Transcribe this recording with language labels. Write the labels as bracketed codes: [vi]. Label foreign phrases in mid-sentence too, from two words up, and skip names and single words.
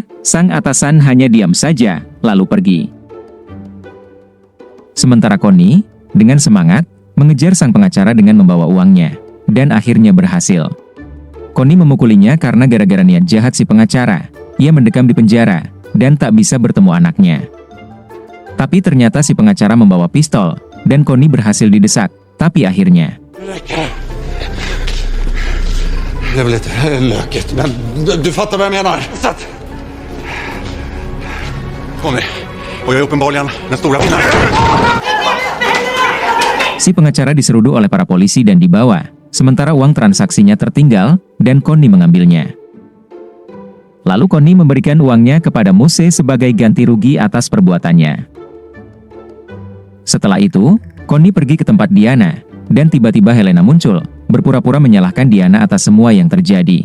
[id] Sang atasan hanya diam saja, lalu pergi. Sementara Connie, dengan semangat, mengejar sang pengacara dengan membawa uangnya, dan akhirnya berhasil. Connie memukulinya karena gara-gara niat jahat si pengacara. Ia mendekam di penjara, dan tak bisa bertemu anaknya. Tapi ternyata si pengacara membawa pistol, dan Connie berhasil didesak, tapi akhirnya [sv] Det är väl lite lökigt, men du fattar vad jag menar. Conny, och jag är uppenbarligen den stora vinnaren. [id] Si pengacara diseruduk oleh para polisi dan dibawa, sementara uang transaksinya tertinggal, dan Connie mengambilnya. Lalu Connie memberikan uangnya kepada Muse sebagai ganti rugi atas perbuatannya. Setelah itu, Connie pergi ke tempat Diana, dan tiba-tiba Helena muncul, berpura-pura menyalahkan Diana atas semua yang terjadi.